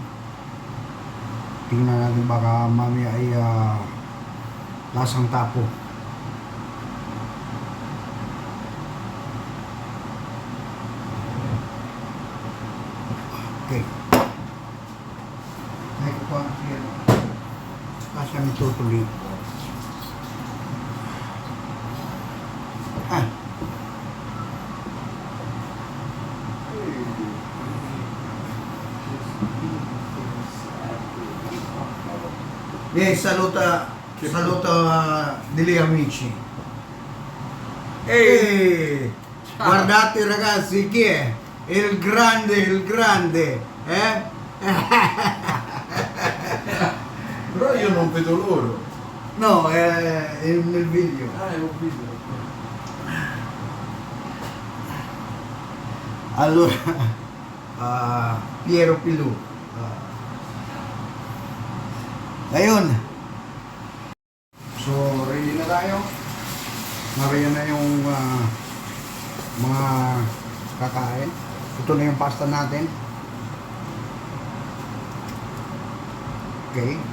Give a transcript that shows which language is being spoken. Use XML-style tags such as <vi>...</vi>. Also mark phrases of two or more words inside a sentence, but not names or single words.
<tl>Tingnan natin baka mamaya ay lasang tapo. Okay. Ay ko pa yan. Kasya nito tuloy.</tl> <it>Saluta degli amici. Ehi, guardate ragazzi, chi è? Il grande, eh? Però io non vedo loro. No, è nel video. Ah, è un video. Allora, Piero Pilu.</it> <tl>Ayun. So, ready na tayo. Nariyan na yung mga kakain. Ito na yung pasta natin. Okay.</tl>